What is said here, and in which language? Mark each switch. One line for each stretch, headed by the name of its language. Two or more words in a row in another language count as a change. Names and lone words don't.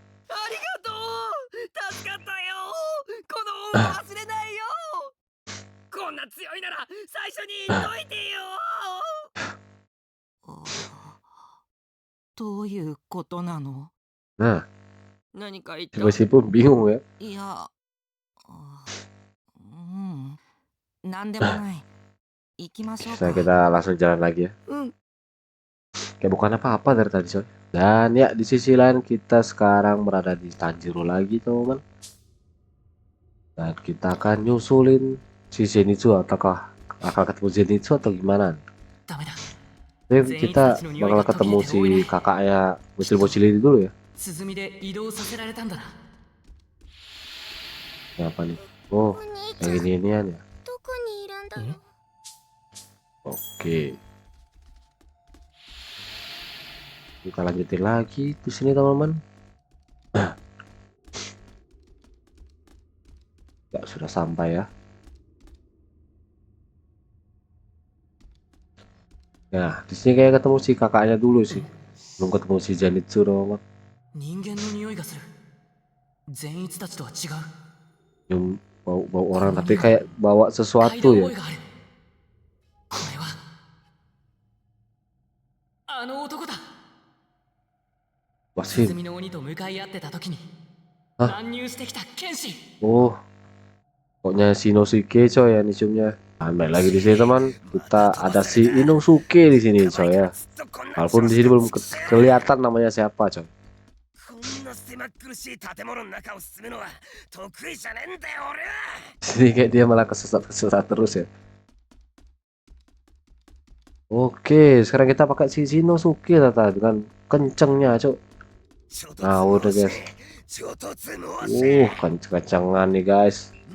Indonesian: Nah, si bocil pun bingung ya.
Japanese: いや、なんでもない。行きましょう
Indonesian: Saya
Japanese: か。
Indonesian: kita langsung jalan lagi ya. Kayak bukan apa-apa dari tadi coy. Dan ya di sisi lain kita sekarang berada di Tanjiro lagi teman-teman. Dan kita akan nyusulin si Zenitsu, apakah akan ketemu Zenitsu atau gimana? Jadi kita bakal ketemu si kakaknya bocil-bocil ini dulu ya. Ya apa nih? Oh, yang ini-inian ya.
Japanese: どこにいるんだろう。
Indonesian: Oke. Kita lanjutin lagi di sini teman-teman. Ya sudah sampai ya. Nah, di sini kayak ketemu si kakaknya dulu sih. Belum ketemu si Zenitsu teman-teman.
Japanese: 人間の匂いがする善逸たちとは違う
Indonesian: Yang bau orang tapi kayak bawa
Japanese: 嗅いだ
Indonesian: sesuatu
Japanese: 覚
Indonesian: ya.
Japanese: えがあるこれはあの男だ Wasim. 鼓の鬼と向かい合ってた時に Hah? 乱入してきた剣士
Indonesian: Oh, pokoknya Shinosuke coy ya nisumnya. Ambil lagi di sini teman. Kita ada si Inosuke di sini coy ya. Walaupun di sini belum kelihatan namanya siapa coy.
Japanese: こんな狭苦しい建物の中を進むのは得意じゃねえんだよ俺は。
Indonesian: Sini kayak dia malah kesesat terus ya. Oke, sekarang kita pakai si Shinosuke Tata dengan kencengnya, Cuk. Nah, udah guys. Kenceng-kencengan nih guys.